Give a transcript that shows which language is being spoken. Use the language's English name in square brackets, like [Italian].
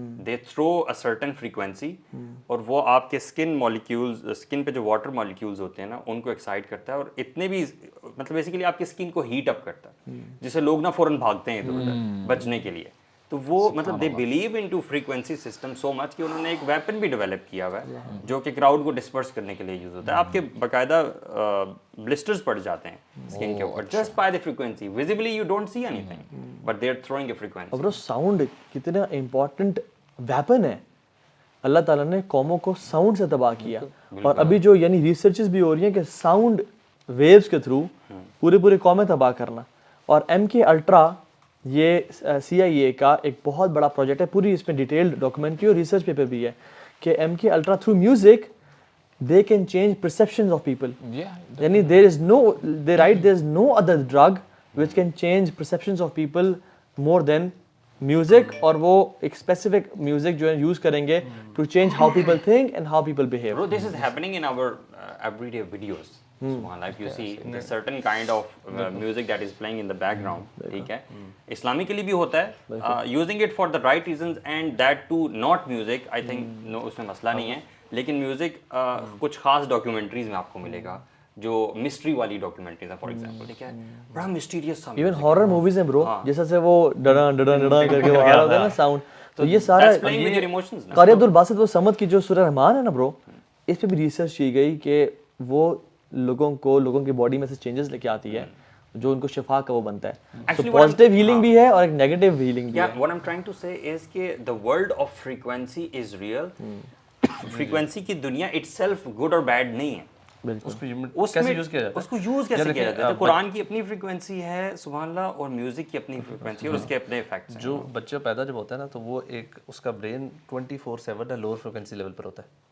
[English] they throw a certain frequency [Urdu] اور وہ آپ کے اسکن مالیکیولز، اسکن پہ جو واٹر مالیکیولز ہوتے ہیں نا ان کو ایکسائٹ کرتا ہے اور اتنے بھی مطلب بیسیکلی آپ کی اسکن کو ہیٹ اپ کرتا ہے جس سے لوگ نا فوراً بھاگتے ہیں ادھر ادھر بچنے کے لیے. تو وہ مطلب [English] they believe in to frequency system so much [Urdu] کہ انہوں نے ایک ویپن بھی ڈیولپ کیا ہوا ہے جو کہ کراؤڈ کو ڈسپرس کرنے کے لیے یوز ہوتا ہے. آپ کے باقاعدہ بلسٹرز پڑ جاتے ہیں اسکن کے اوپر [English] Just by the frequency. Visibly you don't see anything but they are throwing a frequency. [Urdu] اور ساؤنڈ کتنا امپورٹنٹ ویپن ہے. اللہ تعالیٰ نے قوموں کو ساؤنڈ سے تباہ کیا اور ابھی جو یعنی ریسرچز بھی ہو رہی ہیں کہ ساؤنڈ ویوز کے تھرو پورے قومیں تباہ کرنا. اور MK Ultra یہ CIA کا ایک بہت بڑا پروجیکٹ ہے، پوری اس میں ڈیٹیلڈ ڈاکومنٹری اور ریسرچ پیپر بھی ہے کہ MK Ultra through music [English] they can change perceptions of people. [Urdu] یعنی [English] they write there is no other drug which can change perceptions of people more than music. [Urdu] اور وہ ایک اسپیسیفک میوزک جو ہے یوز کریں گے [English] to change how people think and how people behave. Bro, this is happening in our everyday videos. Like you see the certain kind of music that is playing in the background, [Urdu] ٹھیک ہے، [English] اسلامically بھی ہوتا ہے, using it for the right reasons and that too not music. I think no [Urdu] اس میں مسئلہ نہیں ہے, لیکن میوزک کچھ خاص ڈاکیومنٹریز میں آپ کو ملے گا جو مسٹری والی ڈاکیومنٹریز ہیں فار ایگزامپل, ٹھیک ہے, بڑا مسٹیریس سا ایون ہارر موویز ہیں برو, جیسا سے وہ ڈڑا ڈڑا ڈڑا کر کے وہ آ رہا ہوتا ہے نا ساؤنڈ, تو یہ سارا قاری عبدالباسط وہ سمد کی جو سورہ رحمان ہے نا برو, اس پہ بھی ریسرچ کی گئی کہ وہ لوگوں کی باڈی میں سے چینجز لے کے آتی ہے جو ان کو شفا کا وہ بنتا ہے. تو پازیٹیو ہیلنگ بھی ہے اور ایک نیگیٹو ہیلنگ بھی ہے. [English] What I'm trying to say is [Urdu] کہ [English] the world of frequency is real. [Urdu] Frequency کی دنیا [English] itself good or bad [Urdu] نہیں ہے, اس کو یوز کیسے کیا جاتا ہے. قرآن کی اپنی فریکوینسی ہے سبحان اللہ, اور میوزک کی اپنی فریکوینسی اور اس کے اپنے ایفیکٹس ہیں. جو بچہ پیدا جب ہوتا ہے نا تو وہ ایک اس کا برین 24/7 لوور فریکوینسی لیول پر ہوتا ہے,